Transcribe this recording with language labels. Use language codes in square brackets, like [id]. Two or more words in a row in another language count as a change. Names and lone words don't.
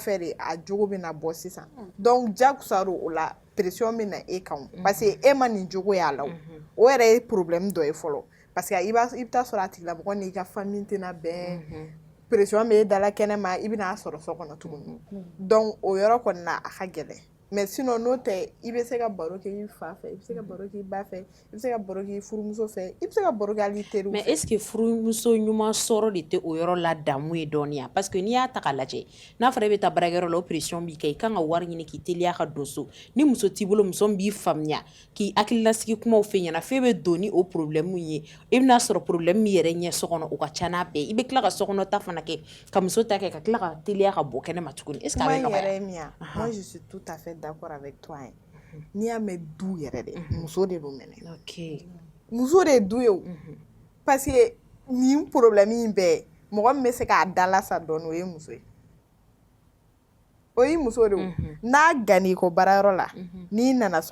[bm] a jogo bɛna bɔ sisan donc jagosa o la pression bɛ na e kan [fr] parce que [bm] e ma nin jogo y'a la o yɛrɛ ye problème dɔ ye fɔlɔ [fr] parce que [bm] i bɛ taa sɔrɔ a tigilamɔgɔ n'i ka famille tɛna bɛn pression bɛ e dala kɛnɛma i bɛna a sɔrɔ so kɔnɔ tuguni donc o yɔrɔ kɔni na a ka gɛlɛn [fr] mais sinon [bm] n'o tɛ i bɛ se ka baro kɛ i fa fɛ i bɛ se ka baro kɛ i ba fɛ i bɛ se ka baro kɛ i furumuso fɛ i bɛ se ka baro kɛ hali teriw fɛ [fr] mais est ce que [bm] furumuso ɲuman sɔrɔ de tɛ o yɔrɔ la damu ye dɔɔniya [fr] parce que [bm] n'i y'a ta k'a lajɛ n'a fɔra e bɛ taa baarakɛyɔrɔ la o pression b'i kɛ i kan ka wari ɲini k'i teliya ka don so ni muso t'i bolo muso min b'i faamuya k'i hakililasigi kumaw fɛ ɲɛna f'e bɛ don ni o problème ye i bɛna sɔrɔ problème min yɛrɛ ɲɛ so kɔnɔ o ka ca n'a bɛɛ i bɛ tila ka sokɔnɔ ta fana kɛ ka muso ta kɛ ka tila ka teliya ka bɔ kɛnɛma tuguni [fr] est ce que [bm] a bɛ nɔgɔya yɛrɛ min ya [fr] moi je suis tout à fait d'accord avec toi [bm] n'i y'a mɛn du yɛrɛ de muso de don mɛnɛ ok muso de ye du ye o [fr] parce que [bm] nin problème in bɛɛ mɔgɔ min bɛ se k'a dalasa dɔɔni o ye muso ye o y'i muso de o n'a ganni ko baarayɔrɔ la n'i nana so